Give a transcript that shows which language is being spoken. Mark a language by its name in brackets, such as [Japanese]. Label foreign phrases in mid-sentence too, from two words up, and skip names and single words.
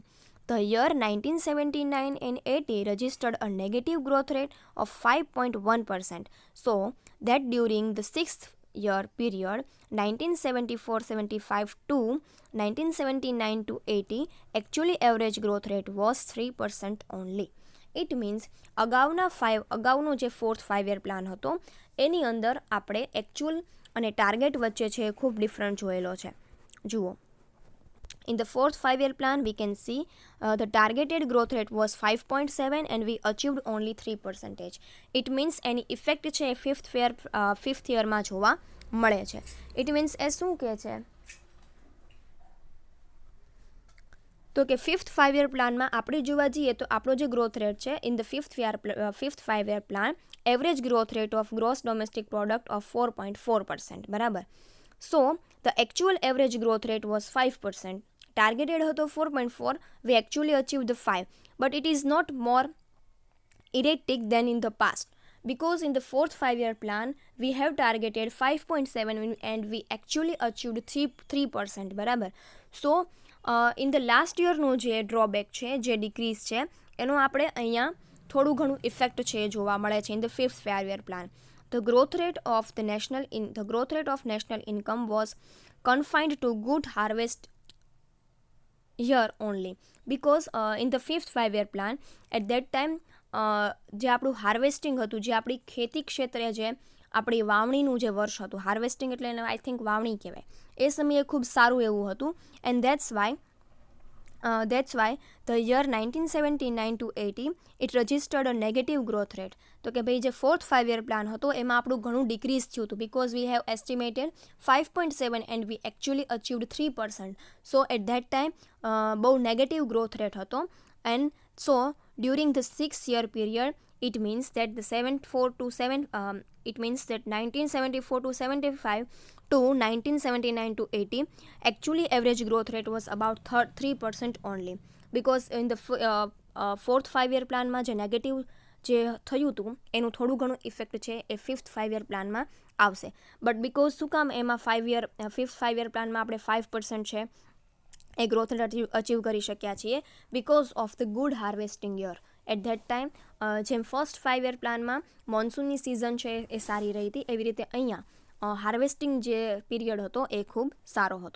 [English] The year 1979 and 80 registered a negative growth rate of 5.1%, so that during the 6-year period 1974-75 to 1979-80 actually average growth rate was 3% only. It means [Gujarati] અગાઉનો જે [English] fourth 5-year plan [Gujarati] હતો એની અંદર આપણે એકચ્યુઅલ અને ટાર્ગેટ વચ્ચે છે ખૂબ ડિફરન્ટ જોયેલો છે. જુઓ, [English] in the fourth 5-year plan we can see the targeted growth rate was 5.7 and we achieved only 3%. It means any effect [Gujarati] છે ફિફ્થ યરમાં જોવા મળે છે. [English] It means [Gujarati] એ શું કહે છે તો કે [English] fifth 5-year planમાં [Gujarati] આપણે જોવા જઈએ તો આપણો જે [English] growth rate [Gujarati] છે [English] in the fifth 5-year plan average growth rate of gross domestic product of 4.4%. બરાબર. So the actual average growth rate was 5%. [Gujarati] ટાર્ગેટેડ હતો 4.4, [English] we actually achieved the 5, but it is not more erratic than in the past, because in the fourth 5-year plan we have targeted 5.7 and we actually achieved 3%. [Gujarati] બરાબર. [English] So in the last yearનો [Gujarati] જે ડ્રોબેક છે, જે ડિક્રીઝ છે, એનો આપણે અહીંયા થોડું ઘણું ઇફેક્ટ છે જોવા મળે છે [English] in the fifth 5-year plan. The growth rate of national income was confined to good harvest year only, because in the fifth 5-year plan at that time [Gujarati] જે આપણું હાર્વેસ્ટિંગ હતું, જે આપણી ખેતી ક્ષેત્રે જે આપણી વાવણીનું જે વર્ષ હતું, હાર્વેસ્ટિંગ એટલે એને [English] I think [Gujarati] વાવણી કહેવાય, એ સમયે ખૂબ સારું એવું હતું. [English] એન્ડ that's why the year 1979 to 80 it registered a negative growth rate. [Gujarati] તો કે ભાઈ જે ફોર્થ 5-year પ્લાન હતો એમાં આપણું ઘણું ડિક્રીઝ થયું હતું, [English] because we have estimated 5.7 and we actually achieved 3%. So at that time [Gujarati] બહુ [English] negative growth rate [Gujarati] હતો. [English] And so during the 6-year period it means that the 1974 to 75 to 1979 to 80 actually average growth rate was about 3% only, because in the fourth 5-year [Gujarati] પ્લાનમાં જે નેગેટિવ જે થયું હતું એનું થોડું ઘણું ઇફેક્ટ છે એ ફિફ્થ 5-year પ્લાનમાં આવશે. [English] But because [Gujarati] શું કામ એમાં [English] fifth 5-year planમાં [Gujarati] આપણે 5% છે એ [English] growth rate achieve [Gujarati] કરી શક્યા છીએ [English] because of the good harvesting year. At that time [Gujarati] જેમ [English] first 5-year planમાં [Gujarati] મોન્સૂનની સિઝન છે એ સારી રહી હતી, એવી રીતે અહીંયા હાર્વેસ્ટિંગ જે પીરિયડ હતો એ ખૂબ સારો હતો.